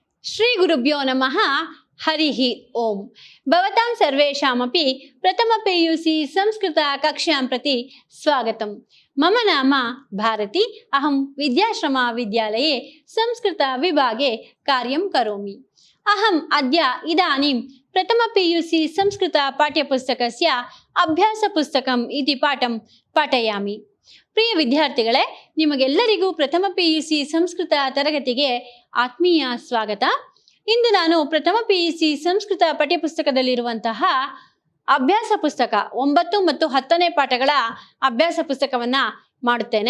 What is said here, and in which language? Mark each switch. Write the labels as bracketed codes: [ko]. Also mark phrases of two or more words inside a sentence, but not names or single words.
[sa] ಶ್ರೀ ಗುರುಭ್ಯೋ ನಮಃ ಹರಿಃ ಓಂ ಭವತಾಂ ಸರ್ವೇಷಾಮಪಿ ಪ್ರಥಮ PUC ಸಂಸ್ಕೃತ ಕಕ್ಷ್ಯಾಂ ಪ್ರತಿ ಸ್ವಾಗತಂ ಮಮ ನಾಮ ಭಾರತಿ ಅಹಂ ವಿದ್ಯಾಶ್ರಮ ವಿದ್ಯಾಲಯೇ ಸಂಸ್ಕೃತ ವಿಭಾಗೆ ಕಾರ್ಯಂ ಕರೋಮಿ ಅಹಂ ಅದ್ಯ ಇದಾनीं ಪ್ರಥಮ PUC ಸಂಸ್ಕೃತ ಪಾಠ್ಯಪುಸ್ತಕಸ್ಯ ಅಭ್ಯಾಸ ಪುಸ್ತಕಂ ಇತಿ ಪಾಠಂ ಪಾಠಯಾಮಿ [kn] ಪ್ರಿಯ ವಿದ್ಯಾರ್ಥಿಗಳೇ, ನಿಮಗೆಲ್ಲರಿಗೂ ಪ್ರಥಮ PUC ಸಂಸ್ಕೃತ ತರಗತಿಗೆ ಆತ್ಮೀಯ ಸ್ವಾಗತ. ಇಂದು ನಾನು ಪ್ರಥಮ PUC ಸಂಸ್ಕೃತ ಪಠ್ಯಪುಸ್ತಕದಲ್ಲಿರುವಂತಹ ಅಭ್ಯಾಸ ಪುಸ್ತಕ 9 ಮತ್ತು 10ನೇ ಪಾಠಗಳ ಅಭ್ಯಾಸ ಪುಸ್ತಕವನ್ನ ಮಾಡುತ್ತೇನೆ.